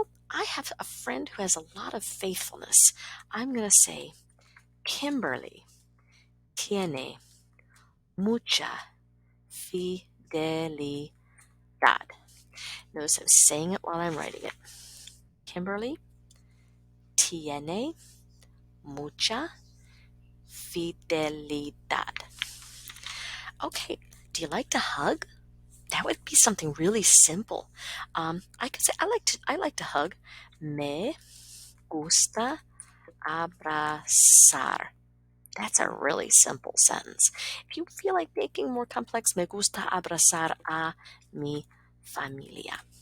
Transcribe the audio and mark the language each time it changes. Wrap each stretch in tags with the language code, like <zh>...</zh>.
<en>I have a friend who has a lot of faithfulness. I'm going to say Kimberly</en> <es>tiene mucha fidelidad.</es> <en>Notice I'm saying it while I'm writing it.</en> <es>Kimberly tiene mucha fidelidad.</es> <en>Okay, do you like to hug? That would be something really simple. I could say I like to hug.</en> <es>Me gusta abrazar.</es> <en>That's a really simple sentence. If you feel like making more complex,</en> <es>me gusta abrazar a mi familia.</es>